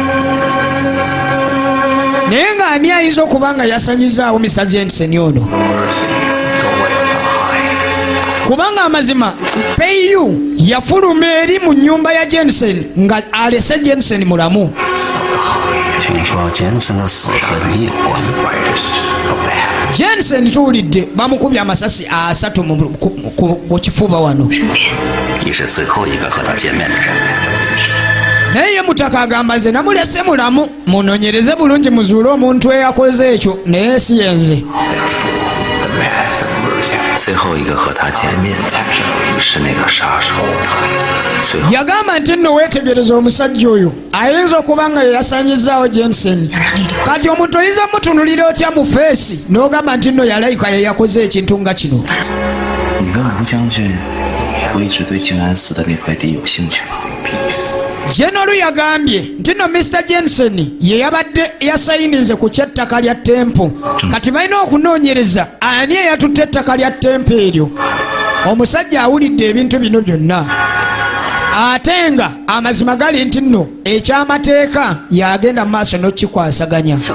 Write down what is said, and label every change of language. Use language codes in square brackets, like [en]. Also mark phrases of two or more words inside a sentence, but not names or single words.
[lg] Naye nga ani ayinza okuba nga yasanyizaawo Mr. Jensen ono? Kubanga amazima Peyu yafuluma eri mu nnyumba ya Jensen nga alese Jensen mulamu. [zh] 听说健身的事和你有关。 [lg] Jensen tuwulidde bamukubye amasasi 3 ku kifuba wano. [zh] 你是最后一个和他见面的人。 [lg] naye ye mutaka agamba nze namulese mulamu munonyereze bulungi muzuule omuntu eyakoze ekyo naye si yenze. [zh] 最后一个和他见面的是那个杀手。 [lg] yagamba nti nno weetegereza omusajja oyo ayinza okuba nga yeyasanyizaawo Jensen. kati omuntu oyinza mutunulira otya mu feesi n'ogamba nti nno yalayika yeyakoze ekintu nga kino. [zh] 你跟卢将军会一直对静安寺的那块地有兴趣吗？ [lg] General yagambye nti nno Mr. Jensen ye yabadde yasayinize ku kyettaka lya tempo. kati balina okunoonyereza ani eyatutte ettaka lya tempo eryo. Omusajja awulidde ebintu bino byonna. ate nga amazima gali nti nno ekyamateeka yagenda mu maaso n'okikwasaganya.